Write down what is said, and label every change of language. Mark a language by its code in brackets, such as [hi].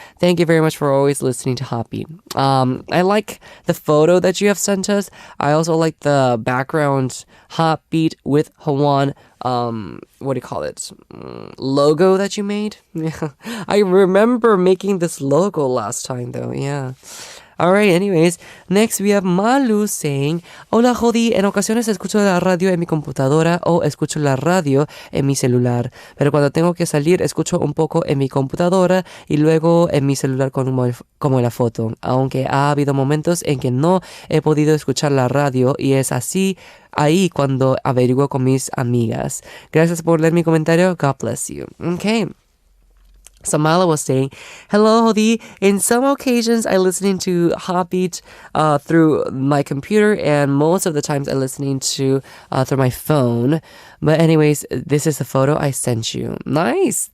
[en] Thank you very much for always listening to Hotbeat. I like the photo that you have sent us. I also like the background Hotbeat with Hwan. What do you call it? Logo that you made. Yeah, I remember making this logo last time though. Yeah. Alright, anyways, next we have Malu saying, [es] Hola Hodi, en ocasiones escucho la radio en mi computadora o escucho la radio en mi celular, pero cuando tengo que salir escucho un poco en mi computadora y luego en mi celular como la foto, aunque ha habido momentos en que no he podido escuchar la radio y es así ahí cuando averiguo con mis amigas. Gracias por leer mi comentario, [en] God bless you. Okay. So Mala was saying, hello, Hodi. In some occasions, I listening to Hotbeat through my computer, and most of the times I listening to through my phone. But anyways, this is the photo I sent you. Nice.